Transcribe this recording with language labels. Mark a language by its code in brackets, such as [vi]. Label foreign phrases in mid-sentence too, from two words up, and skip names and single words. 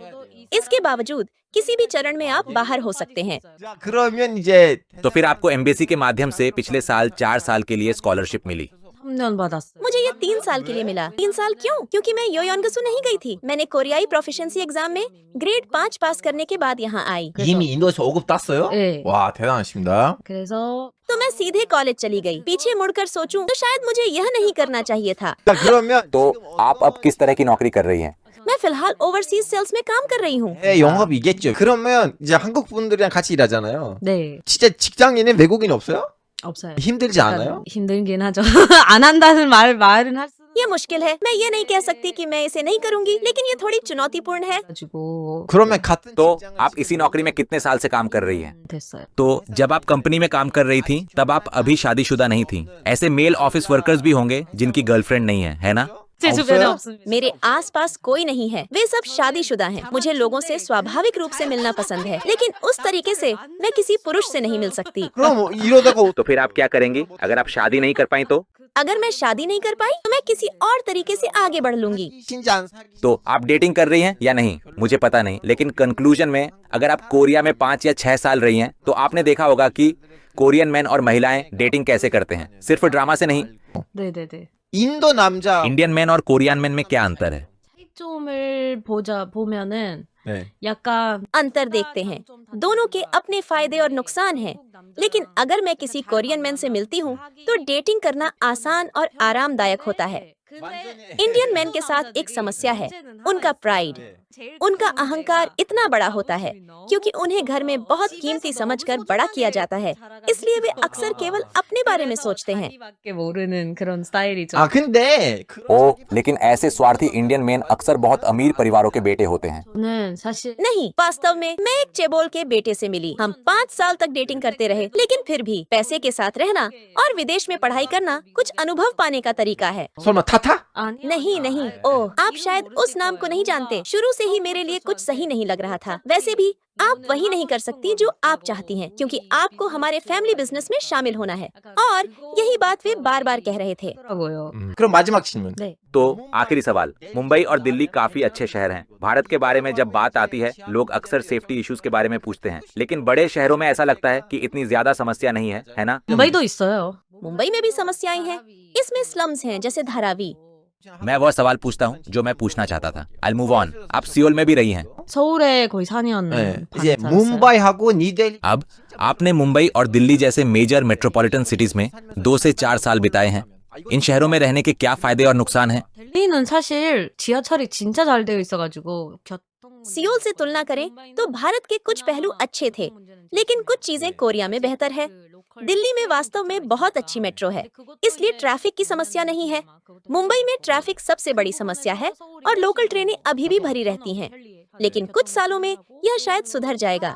[hi] इसके बावजूद किसी भी चरण में आप बाहर हो सकते हैं। [ko] 자, 그러면 이제 [hi] तो फिर आपको एम्बेसी के माध्यम से पिछले साल 4 साल के लिए स्कॉलरशिप मिली। [ko] 3년 받았어요. [hi] मुझे ये 3 साल के लिए मिला। 3 साल क्यों? क्योंकि मैं योयोनगसू नहीं गई थी। मैंने कोरियाई [en] proficiency exam [hi] में ग्रेड 5 पास करने के बाद यहाँ आई। [ko] 이미 인도에서 5급 땄어요? 네. 와, 대단하십니다. 그래서 [hi] तो मैं सीधे कॉलेज चली गई। पीछे मुड़कर सोचूं तो शायद मुझे यह नहीं करना चाहिए था। [ko] 자, 그러면 [hi] तो आप अब किस तरह की नौकरी कर रही हैं? मैं फिलहाल [en] overseas sales [hi] में काम कर रही हूँ। [ko] 영업이겠죠. 그러면 이제 한국 분들이랑 같이 일하잖아요. 네, 진짜 직장인에 외국인 없어요? 없어요. 힘들지 않아요? 힘들긴 하죠. 안 한다는 말은 할 수. [hi] ये मुश्किल है। मैं ये नहीं कह सकती कि मैं इसे नहीं करूंगी, लेकिन ये थोड़ी चुनौतीपूर्ण है। [ko] 가지고 그러면 같은 [hi] तो [ko] 직장에서 [hi] आप इसी नौकरी में कितने साल से काम कर रही हैं? [ko] 됐어요. [hi] तो जब आप कंपनी में काम कर रही थी तब आप अभी शादीशुदा नहीं थी। ऐसे [en] male office workers [hi] भी होंगे जिनकी गर्लफ्रेंड नहीं है ना? [ko] 제 주변에 없어요? 없습니다. [hi] मेरे आसपास कोई नहीं है, वे सब शादीशुदा हैं। मुझे लोगों से स्वाभाविक रूप से मिलना पसंद है, लेकिन उस तरीके से मैं किसी पुरुष से नहीं मिल सकती। [ko] 그럼 이러다가 [hi] तो फिर आप क्या करेंगी अगर आप शादी नहीं कर पाई तो? अगर मैं शादी नहीं कर पाई तो मैं किसी और तरीके से आगे बढ़ लूंगी। [ko] 신지 안 사귀 [hi] तो आप डेटिंग कर रही हैं या नहीं मुझे पता नहीं, लेकिन कंक्लूजन में अगर आप कोरिया में 5 या 6 साल रही हैं तो आपने देखा होगा कि [en] Korean man [hi] और महिलाएं डेटिंग कैसे करते हैं, सिर्फ ड्रामा से नहीं। [ko] 네네네. 인도 남자 [en] Indian man [hi] और [en] Korean man [hi] में क्या अंतर है? [ko] 차이점을 보면은 네. 약간 [hi] अंतर देखते हैं, दोनों के अपने फायदे और नुकसान हैं। लेकिन अगर मैं किसी [en] Korean man [hi] से मिलती हूँ तो डेटिंग करना आसान और आरामदायक होता है। [en] Indian man [hi] के साथ एक समस्या है, उनका प्राइड। उनका अहंकार इतना बड़ा होता है क्योंकि उन्हें घर में बहुत कीमती समझकर बड़ा किया जाता है, इसलिए वे अक्सर केवल अपने बारे में सोचते हैं। [ko] 자기밖에 모르는 그런 스타일이죠. 아 근데 [hi] ओ, लेकिन ऐसे स्वार्थी [en] Indian man [hi] अक्सर बहुत अमीर परिवारों के बेटे होते हैं। [ko] 저는 사실 [hi] नहीं, वास्तव में मैं एक चेबोल के बेटे से मिली। हम 5 साल तक डेटिंग करते रहे, लेकिन फिर भी पैसे के साथ रहना और विदेश में पढ़ाई करना कुछ अनुभव पाने का तरीका है। [ko] 설마 타타? 아니요. [hi] नहीं नहीं, ओह, आप शायद उस नाम को नहीं जानते। शुरू से ही मेरे लिए कुछ सही नहीं लग रहा था। वैसे भी आप वही नहीं कर सकती जो आप चाहती हैं, क्योंकि आपको हमारे [en] family business [hi] में शामिल होना है। और यही बात वे बार बार कह रहे थे। [ko] 더라고요. 그럼 마지막 질문. 네. [hi] तो आखिरी सवाल, मुंबई और दिल्ली काफी अच्छे शहर हैं। भारत के बारे में जब बात आती है लोग अक्सर [en] safety issues [hi] के बारे में पूछते हैं, लेकिन बड़े शहरों में ऐसा लगता है कि इतनी ज्यादा समस्या नहीं है ना? [ko] मुंबई도 있어요. [hi] मुंबई में भी समस्याएं हैं। इसमें स्लम्स हैं जैसे धारावी। मैं वह सवाल पूछता हूँ जो मैं पूछना चाहता था। [en] I'll move on। [hi] आप सियोल में भी रही हैं। [ko] 서울에 거의 4년 네. 반 이제 살았어요. 뭄바이하고 니델리 [hi] अब आपने मुंबई और दिल्ली जैसे [en] major metropolitan cities [hi] में 2 से 4 साल बिताए हैं। इन शहरों में रहने के क्या फायदे और नुकसान हैं? [ko] 델리는 사실 지하철이 진짜 잘 되어 있어가지고 교통 [hi] सियोल से तुलना करें तो भारत के कुछ पहलू अच्छे थे, लेकिन कुछ चीजें कोरिया में बेहतर है। दिल्ली में वास्तव में बहुत अच्छी मेट्रो है, इसलिए ट्रैफिक की समस्या नहीं है। मुंबई में ट्रैफिक सबसे बड़ी समस्या है और लोकल ट्रेनें अभी भी भरी रहती हैं, लेकिन कुछ सालों में यह शायद सुधर जाएगा।